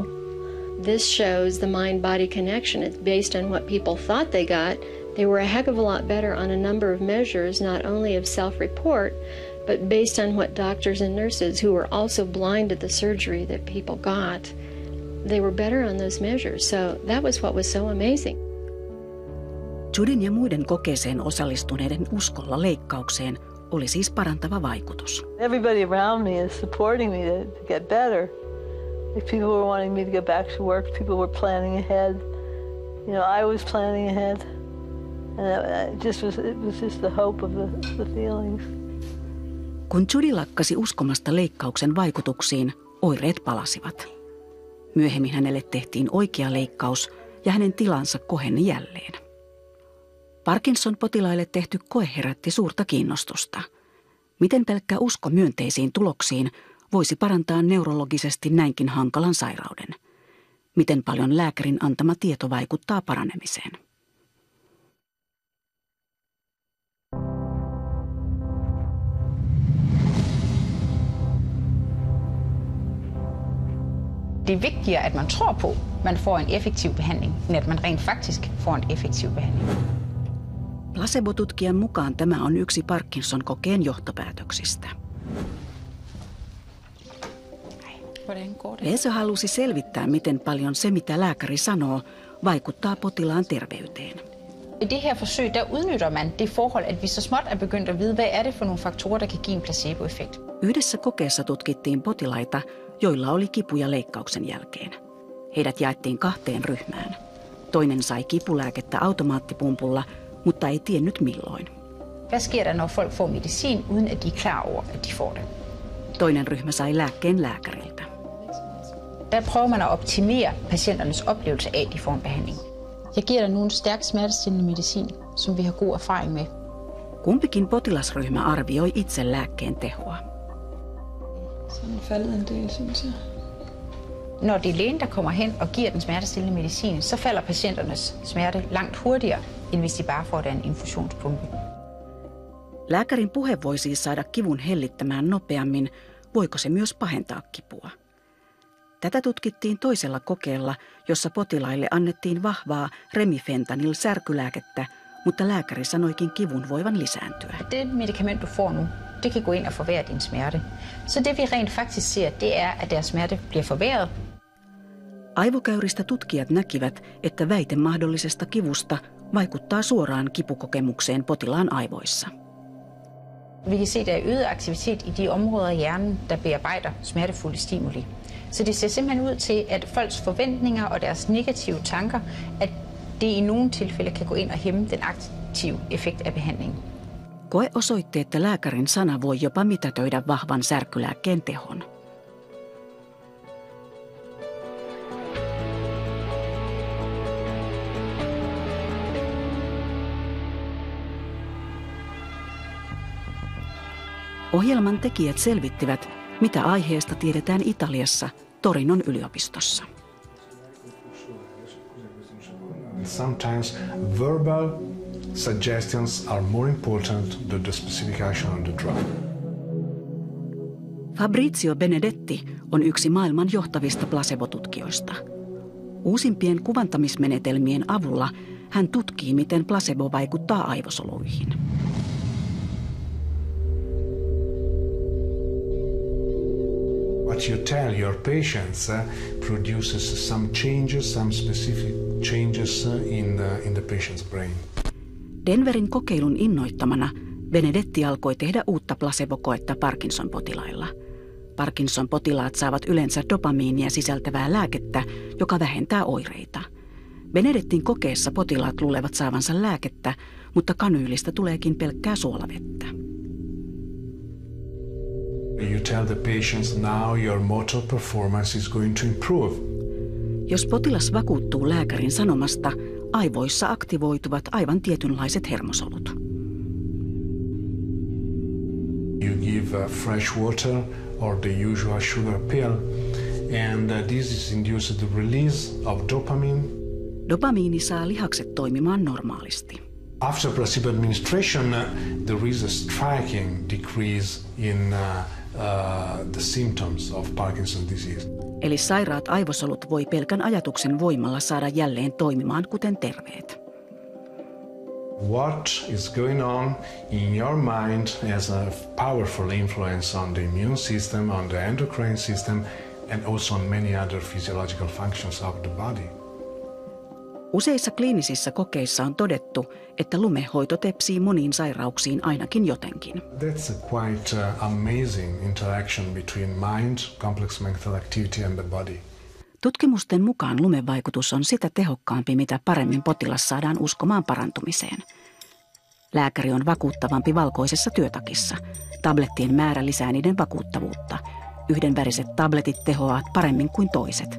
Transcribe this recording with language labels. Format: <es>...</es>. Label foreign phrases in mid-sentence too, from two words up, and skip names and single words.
<en>This shows the mind-body connection. It's based on what people thought they got. They were a heck of a lot better on a number of measures, not only of self-report, but based on what doctors and nurses who were also blind at the surgery that people got, they were better on those measures. So that was what was so amazing.</en> <fi>Judyn ja muiden kokeeseen osallistuneiden uskolla leikkaukseen oli siis parantava vaikutus.</fi> <en>Everybody around me is supporting me to get better. If people were wanting me to go back to work, people were planning ahead. You know, I was planning ahead. And it was just the hope of the feelings.</en> <fi>Kun Judy lakkasi uskomasta leikkauksen vaikutuksiin, oireet palasivat. Myöhemmin hänelle tehtiin oikea leikkaus ja hänen tilansa koheni jälleen. Parkinson-potilaille tehty koe herätti suurta kiinnostusta. Miten pelkkä usko myönteisiin tuloksiin voisi parantaa neurologisesti näinkin hankalan sairauden? Miten paljon lääkärin antama tieto vaikuttaa paranemiseen?</fi> <da>Det er vigtigere, at man tror på, at man får en effektiv behandling, end at man rent faktisk får en effektiv behandling.</da> <fi>Placebo-tutkijan mukaan tämä on yksi Parkinson-kokeen johtopäätöksistä. Leso halusi selvittää, miten paljon se, mitä lääkäri sanoo, vaikuttaa potilaan terveyteen.</fi> <da>I det her forsøg, der udnytter man det forhold, at vi så småt er begyndt at vide, hvad er det for nogle faktorer, der kan give en placebo-effekt.</da> <fi>Yhdessä kokeessa tutkittiin potilaita, joilla oli kipuja leikkauksen jälkeen. Heidät jaettiin 2 ryhmään. Toinen sai kipulääkettä automaattipumpulla, mutta ei tiennyt milloin.</fi> <da>Hvad sker der, når folk får medicin, uden at de er klar over, at de får det?</da> <fi>Toinen ryhmä sai lääkkeen lääkäriltä.</fi> <da>Der prøver man at optimere patienternes oplevelse af, at de får en behandling. Jeg giver dig nu en stærk smertestillende medicin, som vi har god erfaring med.</da> <fi>Kumpikin potilasryhmä arvioi itse lääkkeen tehoa.</fi> <da>Så den faldet en del, synes jeg. Når det er lægen, der kommer hen og giver den smertestillende medicin, så falder patienternes smerte langt hurtigere, end hvis de bare får den infusionspumpe.</da> <fi>Lääkärin puhe voi siis saada kivun hellittämään nopeammin. Voiko se myös pahentaa kipua? Tätä tutkittiin toisella kokeella, jossa potilaille annettiin vahvaa remifentanil-särkylääkettä, mutta lääkäri sanoikin kivun voivan lisääntyä.</fi> <da>Det medicament, du får nu, det kan gå ind og forværre din smerte. Så det vi rent faktisk ser, det er, at deres smerte bliver forværret.</da> <fi>Aivokäyristä tutkijat näkivät, että väite mahdollisesta kivusta vaikuttaa suoraan kipukokemukseen potilaan aivoissa.</fi> <da>Vi kan se, at der er øget aktivitet i de områder af hjernen, der bearbejder smertefulde stimuli. Så det ser simpelthen ud til, at folks forventninger og deres negative tanker, at det i nogle tilfælde kan gå ind og hæmme den aktive effekt af behandlingen.</da> <fi>Koe osoitti, että lääkärin sana voi jopa mitätöidä vahvan särkylääkkeen tehon. Ohjelman tekijät selvittivät, mitä aiheesta tiedetään Italiassa Torinon yliopistossa.</fi> <en>Sometimes verbal suggestions are more important than the specific action of the drug.</en> <fi>Fabrizio Benedetti on yksi maailman johtavista placebo-tutkijoista. Uusimpien kuvantamismenetelmien avulla hän tutkii, miten placebo vaikuttaa aivosoluihin.</fi> <en>What what you tell your patients produces some changes, some specific changes in the patient's brain.</en> <fi>Denverin kokeilun innoittamana Benedetti alkoi tehdä uutta placebo-koetta Parkinson-potilailla. Parkinson-potilaat saavat yleensä dopamiinia sisältävää lääkettä, joka vähentää oireita. Benedettin kokeessa potilaat luulevat saavansa lääkettä, mutta kanyylistä tuleekin pelkkää suolavettä.</fi> <en>You tell the patients now your motor performance is going to improve.</en> <fi>Jos potilas vakuuttuu lääkärin sanomasta, aivoissa aktivoituvat aivan tietynlaiset hermosolut.</fi> <en>You give fresh water or the usual sugar pill, and this is induced the release of dopamine.</en> <fi>Dopamiini saa lihakset toimimaan normaalisti.</fi> <en>After placebo administration, there is a striking decrease in the symptoms of Parkinson's disease.</en> <fi>Eli sairaat aivosolut voi pelkän ajatuksen voimalla saada jälleen toimimaan kuten terveet.</fi> <en>What is going on in your mind has a powerful influence on the immune system, on the endocrine system, and also on many other physiological functions of the body.</en> <fi>Useissa kliinisissä kokeissa on todettu, että lumehoito tepsii moniin sairauksiin ainakin jotenkin.</fi> <en>That's a quite amazing interaction between mind, complex mental activity and the body.</en> <fi>Tutkimusten mukaan lumevaikutus on sitä tehokkaampi, mitä paremmin potilas saadaan uskomaan parantumiseen. Lääkäri on vakuuttavampi valkoisessa työtakissa. Tablettien määrä lisää niiden vakuuttavuutta. Yhdenväriset tabletit tehoavat paremmin kuin toiset.</fi>